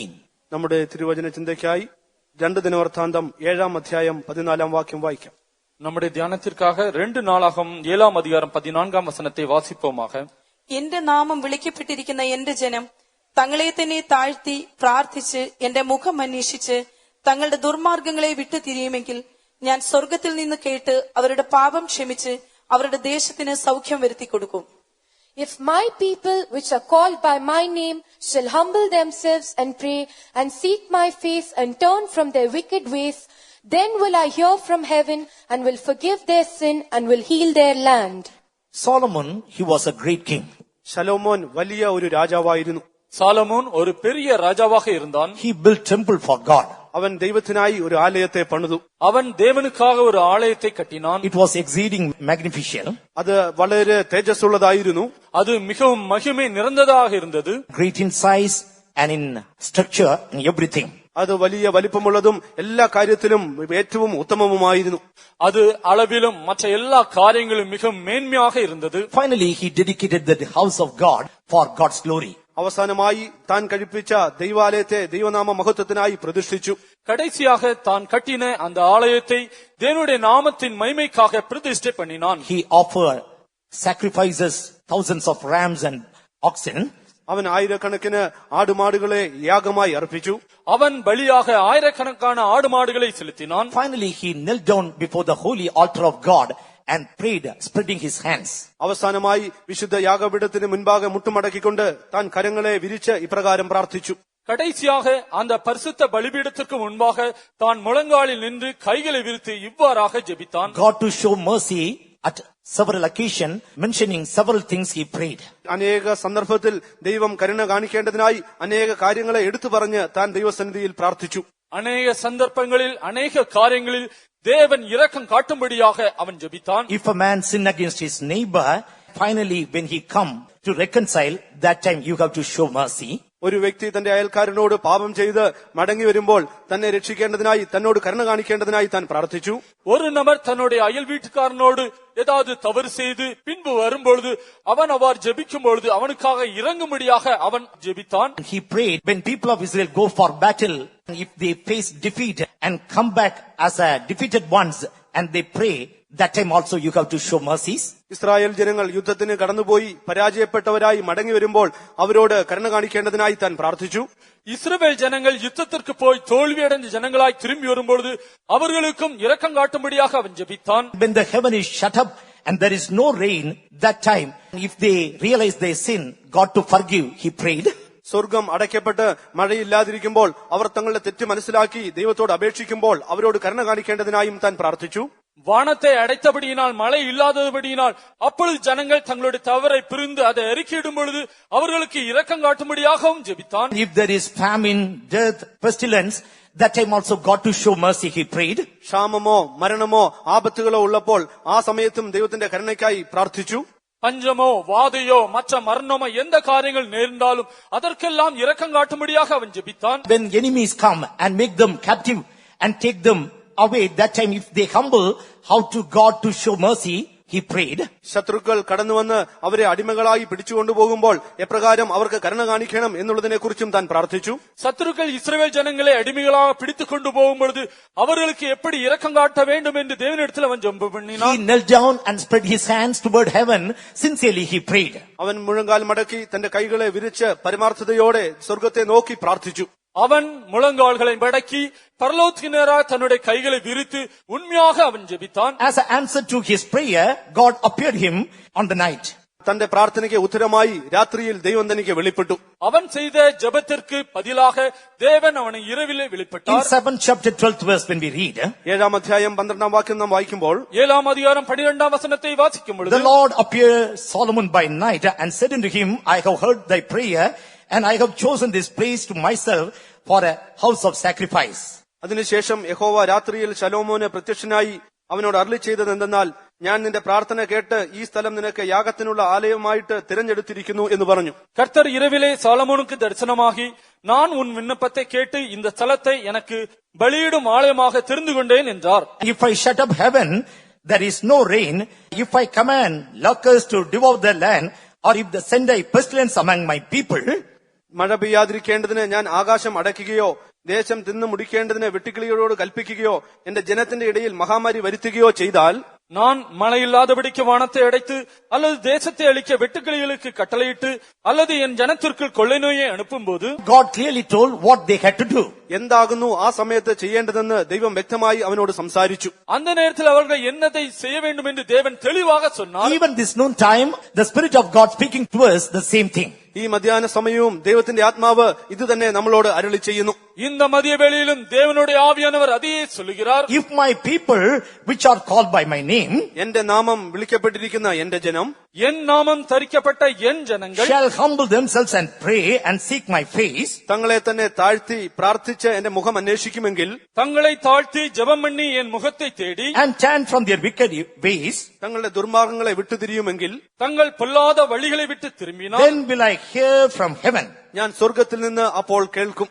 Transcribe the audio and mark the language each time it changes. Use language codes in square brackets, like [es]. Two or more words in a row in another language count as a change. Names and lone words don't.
[ml] നമ്മുടെ തിരുവചന ചിന്തയ്ക്കായി 2 ദിനവൃത്താന്തം 7-ാം അധ്യായം 14-ാം വാക്യം വായിക്കാം. [ta] நம்முடைய தியானத்திற்காக 2 நாளாகம் 7-ாம் அதிகாரம் 14-ாம் வசனத்தை வாசிப்போமாக. [ml] എന്റെ നാമം വിളിക്കപ്പെട്ടിരിക്കുന്ന എന്റെ ജനം തങ്ങളെ തന്നെ താഴ്ത്തി പ്രാർത്ഥിച്ച് എന്റെ മുഖം അന്വേഷിച്ച് തങ്ങളുടെ ദുർമാർഗങ്ങളെ വിട്ടുതിരിയുമെങ്കിൽ ഞാൻ സ്വർഗ്ഗത്തിൽ നിന്ന് കേട്ട് അവരുടെ പാപം ക്ഷമിച്ച് അവരുടെ ദേശത്തിന് സൗഖ്യം വരുത്തി കൊടുക്കും. [en] If my people which are called by my name shall humble themselves and pray and seek my face and turn from their wicked ways, then will I hear from heaven and will forgive their sin and will heal their land. Solomon, he was a great king. [ml] ശലോമോൻ വലിയ ഒരു രാജാവായിരുന്നു. [ta] சாலமோன் ஒரு பெரிய ராஜாவாக இருந்தான். [en] He built temple for God. [ml] അവൻ ദൈവത്തിനായി ഒരു ആലയത്തെ പണിതു. [ta] அவன் தேவனுக்காக ஒரு ஆலயத்தை கட்டினான். [en] It was exceeding magnificent. [ml] അത് വളരെ തേജസ്സുള്ളതായിരുന്നു. [ta] அது மிகவும் மகிமை நிறைந்ததாக இருந்தது. [en] Great in size and in structure and everything. [ml] അത് വലിയ വലിപ്പമുള്ളതും എല്ലാ കാര്യത്തിലും ഏറ്റവും ഉത്തമവുമായിരുന്നു. [ta] அது அளவிலும் மற்ற எல்லா காரியங்களும் மிகவும் மேன்மையாக இருந்தது. [en] Finally, he dedicated the house of God for God's glory. [ml] അവസാനമായി താൻ കഴിപ്പിച്ച ദൈവാലയത്തെ ദൈവനാമ മഹത്വത്തിനായി പ്രതിഷ്ഠിച്ചു. [ta] கடைசியாக தான் கட்டின அந்த ஆலயத்தை தேவனுடைய நாமத்தின் மகிமைக்காக பிரதிஷ்டை பண்ணினான். [en] He offered sacrifices, thousands of rams and oxen. [ml] അവൻ ആയിരക്കണക്കിന് ആടുമാടുകളെ യാഗമായി അർപ്പിച്ചു. [ta] அவன் பலியாக ஆயிரக்கணக்கான ஆடு மாடுகளை செலுத்தினான். [en] Finally, he knelt down before the holy altar of God and prayed, spreading his hands. [ml] അവസാനമായി വിശുദ്ധ യാഗപീഠത്തിന് മുൻപാകെ മുട്ടുമടക്കിക്കൊണ്ട് താൻ കരങ്ങളെ വിരിച്ച് ഇപ്രകാരം പ്രാർത്ഥിച്ചു. [ta] கடைசியாக அந்த பரிசுத்த பலிபீடத்திற்கு முன்பாக தான் முழங்காலில் நின்று கைகளை விரித்து இவ்வாறாக ஜெபித்தான். [en] God to show mercy at several occasions, mentioning several things he prayed. [ml] അനേക സന്ദർഭത്തിൽ ദൈവം കരുണ കാണിക്കേണ്ടതിനായി അനേക കാര്യങ്ങളെ എടുത്തു പറഞ്ഞ് താൻ ദൈവസന്നിധിയിൽ പ്രാർത്ഥിച്ചു. [ta] அநேக சந்தர்ப்பங்களில் அநேக காரியங்களில் தேவன் இரக்கம் காட்டும்படியாக அவன் ஜெபித்தான். [en] If a man sin against his neighbor, finally when he come to reconcile, that time you have to show mercy. [ml] ഒരു വ്യക്തി തന്റെ അയൽക്കാരനോട് പാപം ചെയ്ത് മടങ്ങി വരുമ്പോൾ തന്നെ രക്ഷിക്കേണ്ടതിനായി തന്നോട് കരുണ കാണിക്കേണ്ടതിനായി താൻ പ്രാർത്ഥിച്ചു. [ta] ஒரு நபர் தன்னுடைய அயல் வீட்டுக்காரனோடு ஏதாவது தவறு செய்து பின்பு வரும்பொழுது அவன் அவ்வாறு ஜெபிக்கும் பொழுது அவனுக்காக இறங்கும்படியாக அவன் ஜெபித்தான். [en] He prayed when people of Israel go for battle, if they face defeat and come back as a defeated ones and they pray, that time also you have to show mercies. [ml] ഇസ്രായേൽ ജനങ്ങൾ യുദ്ധത്തിന് കടന്നുപോയി പരാജയപ്പെട്ടവരായി മടങ്ങി വരുമ്പോൾ അവരോട് കരുണ കാണിക്കേണ്ടതിനായി താൻ പ്രാർത്ഥിച്ചു. [ta] இஸ்ரவேல் ஜனங்கள் யுத்தத்திற்கு போய் தோல்வியடைந்த ஜனங்களாய் திரும்பி வரும்பொழுது அவர்களுக்கும் இரக்கம் காட்டும்படியாக அவன் ஜெபித்தான். [en] When the heaven is shut up and there is no rain, that time if they realize their sin, God to forgive, he prayed. [ml] സ്വർഗം അടയ്ക്കപ്പെട്ട് മഴയില്ലാതിരിക്കുമ്പോൾ അവർ തങ്ങളുടെ തെറ്റ് മനസ്സിലാക്കി ദൈവത്തോട് അപേക്ഷിക്കുമ്പോൾ അവരോട് കരുണ കാണിക്കേണ്ടതിനായും താൻ പ്രാർത്ഥിച്ചു. [ta] வானத்தை அடைத்தபடியினால் மழை இல்லாதபடியினால் அப்பொழுது ஜனங்கள் தங்களுடைய தவறை புரிந்து அதை அறிக்கையிடும் பொழுது அவர்களுக்கு இரக்கம் காட்டும்படியாகவும் ஜெபித்தான். [en] If there is famine, death, pestilence, that time also God to show mercy, he prayed. [ml] ക്ഷാമമോ മരണമോ ആപത്തുകളോ ഉള്ളപ്പോൾ ആ സമയത്തും ദൈവത്തിന്റെ കരുണയ്ക്കായി പ്രാർത്ഥിച്ചു. [ta] பஞ்சமோ வாதையோ மற்ற மரணமோ எந்த காரியங்கள் நேர்ந்தாலும் அதற்கெல்லாம் இரக்கம் காட்டும்படியாக அவன் ஜெபித்தான். [en] When enemies come and make them captive and take them away, that time if they humble, how to God to show mercy, he prayed. [ml] ശത്രുക്കൾ കടന്നുവന്ന് അവരെ അടിമകളായി പിടിച്ചുകൊണ്ടുപോകുമ്പോൾ എപ്രകാരം അവർക്ക് കരുണ കാണിക്കണം എന്നുള്ളതിനെ കുറിച്ചും താൻ പ്രാർത്ഥിച്ചു. [ta] சத்துருக்கள் இஸ்ரவேல் ஜனங்களை அடிமைகளாக பிடித்துக் கொண்டு போகும் பொழுது அவர்களுக்கு எப்படி இரக்கம் காட்ட வேண்டும் என்று தேவனிடத்தில் அவன் ஜெபம் பண்ணினான். [en] He knelt down and spread his hands toward heaven. Sincerely he prayed. [ml] അവൻ മുഴങ്കാൽ മടക്കി തന്റെ കൈകളെ വിരിച്ച് പരമാർത്ഥതയോടെ സ്വർഗത്തെ നോക്കി പ്രാർത്ഥിച്ചു. [ta] அவன் முழங்கால்களை மடக்கி பரலோகத்துக்கு நேராக தன்னுடைய கைகளை விரித்து உண்மையாக அவன் ஜெபித்தான். [en] As an answer to his prayer, God appeared him on the night. [ml] തന്റെ പ്രാർത്ഥനയ്ക്ക് ഉത്തരമായി രാത്രിയിൽ ദൈവം തനിക്ക് വെളിപ്പെട്ടു. [ta] அவன் செய்த ஜெபத்திற்கு பதிலாக தேவன் அவனை இரவிலே In வெளிப்பட்டார். [en] 7th chapter 12th verse when we read, [ml] 7-ാം അധ്യായം 12-ാം വാക്യം നാം വായിക്കുമ്പോൾ [ta] 7-ാம் அதிகாரம் 12-ாம் வசனத்தை வாசிக்கும் பொழுது [en] the Lord appeared Solomon by night and said unto him, I have heard thy prayer and I have chosen this place to myself for a house of sacrifice. [ml] അതിനുശേഷം യഹോവ രാത്രിയിൽ ശലോമോന് പ്രത്യക്ഷനായി അവനോട് അരുളി ചെയ്തത് എന്തെന്നാൽ, ഞാൻ നിന്റെ പ്രാർത്ഥന കേട്ട് ഈ സ്ഥലം നിനക്ക് യാഗത്തിനുള്ള ആലയമായിട്ട് തിരഞ്ഞെടുത്തിരിക്കുന്നു എന്ന് പറഞ്ഞു. [ta] கர்த்தர் இரவிலே சாலமோனுக்கு தரிசனமாகி, நான் உன் விண்ணப்பத்தை கேட்டு இந்த ஸ்தலத்தை எனக்கு பலியிடும் ஆலயமாக தெரிந்து கொண்டேன் என்றார். [en] If I shut up heaven, there is no rain. If I command locusts to devour the land, or if they send a pestilence among my people, [ml] മഴ പെയ്യാതിരിക്കേണ്ടതിന് ഞാൻ ആകാശം അടയ്ക്കുകയോ ദേശം തിന്നു മുടിക്കേണ്ടതിന് വെട്ടുക്കിളികളോട് കൽപ്പിക്കുകയോ എന്റെ ജനത്തിന്റെ ഇടയിൽ മഹാമാരി വരുത്തുകയോ ചെയ്താൽ, [ta] நான் மழையில்லாதபடிக்கு வானத்தை அடைத்து அல்லது தேசத்தை அழிக்க வெட்டுக்கிளிகளுக்கு கட்டளையிட்டு அல்லது என் ஜனத்திற்குள் கொள்ளை நோயை அனுப்பும் போது, [en] God clearly told what they had to do. [ml] എന്താകുന്നു ആ സമയത്ത് ചെയ്യേണ്ടതെന്ന് ദൈവം വ്യക്തമായി അവനോട് സംസാരിച്ചു. [ta] அந்த நேரத்தில் அவர்கள் என்னதை செய்ய வேண்டும் என்று தேவன் தெளிவாக சொன்னார். [en] Even this noon time, the Spirit of God speaking to us the same thing. [ml] ഈ മധ്യാഹ്ന സമയവും ദൈവത്തിന്റെ ആത്മാവ് ഇത് തന്നെ നമ്മളോട് അരുളി ചെയ്യുന്നു. [ta] இந்த மதிய வேளையிலும் தேவனுடைய ஆவியானவர் அதையே சொல்லுகிறார். [en] If my people, which are called by my name, [ml] എന്റെ നാമം വിളിക്കപ്പെട്ടിരിക്കുന്ന എന്റെ ജനം, [ta] என் நாமம் தரிக்கப்பட்ட என் ஜனங்கள் [en] shall humble themselves and pray and seek my face, [ml] തങ്ങളെ തന്നെ താഴ്ത്തി പ്രാർത്ഥിച്ച് എന്റെ മുഖം അന്വേഷിക്കുമെങ്കിൽ, [ta] தங்களை தாழ்த்தி ஜெபம் பண்ணி என் முகத்தை தேடி [en] and turn from their wicked ways, [ml] തങ്ങളുടെ ദുർമാർഗങ്ങളെ വിട്ടുതിരിയുമെങ്കിൽ, [ta] தங்கள் பொல்லாத வழிகளை விட்டு திரும்பினார், [en] then will I hear from heaven. [ml] ഞാൻ സ്വർഗത്തിൽ നിന്ന് അപ്പോൾ കേൾക്കും.